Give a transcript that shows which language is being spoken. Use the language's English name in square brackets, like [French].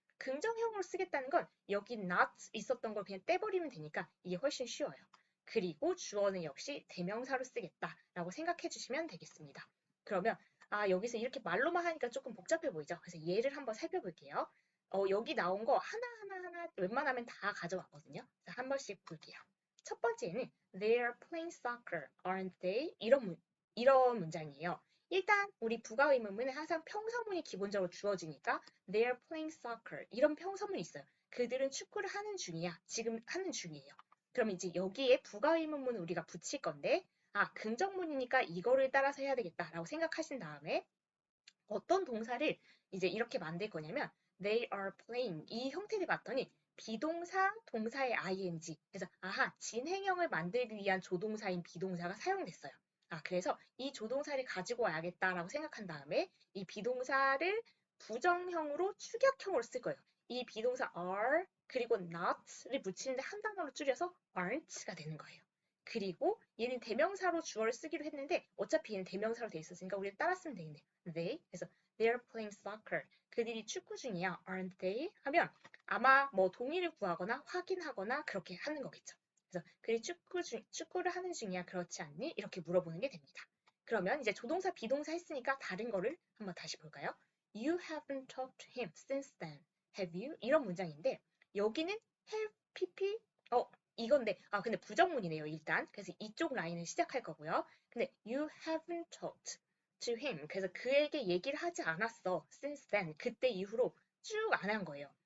[Korean] 긍정형으로 쓰겠다는 건 여기 not 있었던 걸 그냥 떼버리면 되니까 이게 훨씬 쉬워요. 그리고 주어는 역시 대명사로 쓰겠다라고 생각해 주시면 되겠습니다. 그러면 여기서 이렇게 말로만 하니까 조금 복잡해 보이죠? 그래서 예를 한번 살펴볼게요. 여기 나온 거 하나 웬만하면 다 가져왔거든요. 한 번씩 볼게요. [English] 첫 번째는 They're playing soccer, aren't they? [Korean] 이런 문장이에요. 일단 우리 부가 의문문은 항상 평서문이 기본적으로 주어지니까 [English] They're playing soccer [Korean] 이런 평서문이 있어요. 그들은 축구를 하는 중이야. 지금 하는 중이에요. 그럼 이제 여기에 부가 의문문을 우리가 붙일 건데 긍정문이니까 이거를 따라서 해야 되겠다라고 생각하신 다음에 어떤 동사를 이제 이렇게 만들 거냐면 [English] they are playing [Korean] 이 형태를 봤더니 비동사, 동사의 ing 그래서 진행형을 만들기 위한 조동사인 비동사가 사용됐어요. 그래서 이 조동사를 가지고 와야겠다라고 생각한 다음에 이 비동사를 부정형으로 축약형으로 쓸 거예요. 이 비동사 are 그리고 not를 붙이는데 한 단어로 줄여서 aren't가 되는 거예요. 그리고 얘는 대명사로 주어를 쓰기로 했는데 어차피 얘는 대명사로 돼 있었으니까 우리는 따라 쓰면 되겠네요. [English] They 그래서 they're playing soccer. [Korean] 그들이 축구 중이야. [English] Aren't they? [Korean] 하면 아마 뭐 동의를 구하거나 확인하거나 그렇게 하는 거겠죠. 그래서 그들이 축구를 하는 중이야. 그렇지 않니? 이렇게 물어보는 게 됩니다. 그러면 이제 조동사 비동사 했으니까 다른 거를 한번 다시 볼까요? [English] You haven't talked to him since then. Have you? [Korean] 이런 문장인데 여기는 have pp 이건데 근데 부정문이네요 일단. 그래서 이쪽 라인을 시작할 거고요. 근데 [English] you haven't talked to him. [Korean] 그래서 그에게 얘기를 하지 않았어. [English] since then. [Korean] 그때 이후로 쭉 안 한 거예요.